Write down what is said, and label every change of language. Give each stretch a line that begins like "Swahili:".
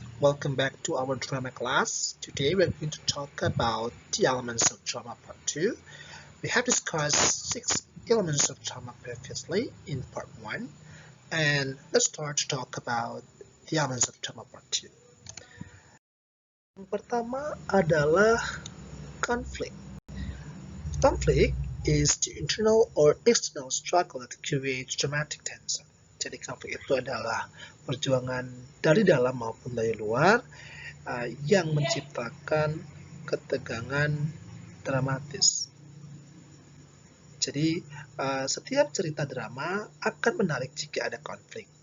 English: Welcome back to our drama class. Today we're going to talk about the elements of drama part 2. We have discussed 6 elements of drama previously in part 1, and let's start to talk about the elements of drama part 2.
Indonesian: Yang pertama adalah conflict.
English: Conflict is the internal or external struggle that creates dramatic tension.
Indonesian: Jadi konflik itu adalah perjuangan dari dalam maupun dari luar yang menciptakan ketegangan dramatis. Jadi setiap cerita drama akan menarik jika ada konflik.